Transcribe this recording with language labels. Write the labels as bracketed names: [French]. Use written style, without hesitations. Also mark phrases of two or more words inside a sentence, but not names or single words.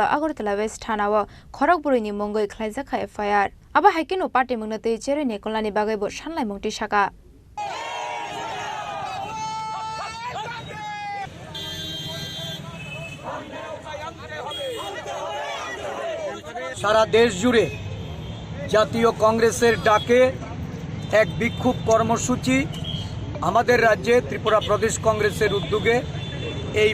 [Kok Borok] अगरतला वेस्ट थानाव खरगपुरनि मंगै ख्लाइजाखा एफआईआर आबा हाइकेनो पार्टी मुंगनते चेरे नेकलानि बागैबो सानलाय मुंगति साका [Bangla] সারা দেশ জুড়ে জাতীয় কংগ্রেসের ডাকে এক বিক্ষোভ কর্মসূচি আমাদের রাজ্যে ত্রিপুরা প্রদেশ কংগ্রেসের উদ্যোগে এই